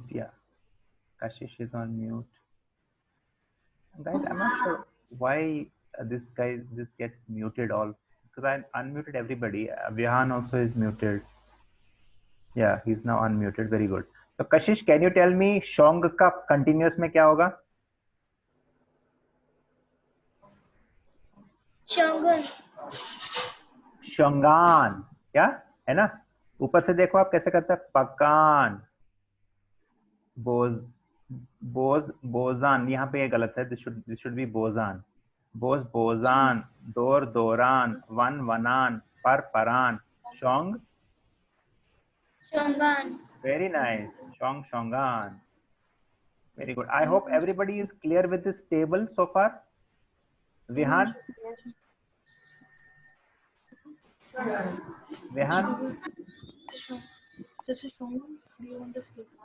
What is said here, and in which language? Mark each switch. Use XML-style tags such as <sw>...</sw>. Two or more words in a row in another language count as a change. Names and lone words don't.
<en>Yeah, Kashish is on mute. Guys, I'm not sure why this gets muted all, because I unmuted everybody. Vihan also is muted. Yeah, he's now unmuted. Very good. So Kashish, can you tell me shong का continuous</en> <hi>में क्या होगा?</hi> <ks>Shangan.</ks> <hi>शंगान, क्या है ना? ऊपर से देखो आप कैसे करते हैं,</hi> <ks>पकान, बोज, बोज, बोजान,</ks> <hi>यहाँ पे ये गलत है,</hi> <en>This should be</en> <ks>बोजान, बोज, बोजान, दोर, दोरान, वन, वनान, पर, परान, शोंग, Shangan.</ks> <en>very nice, shong, shongan, very good. I hope everybody is clear with this table so far. Vihan, Vihan, Just a show. Do you want to sleep?</en>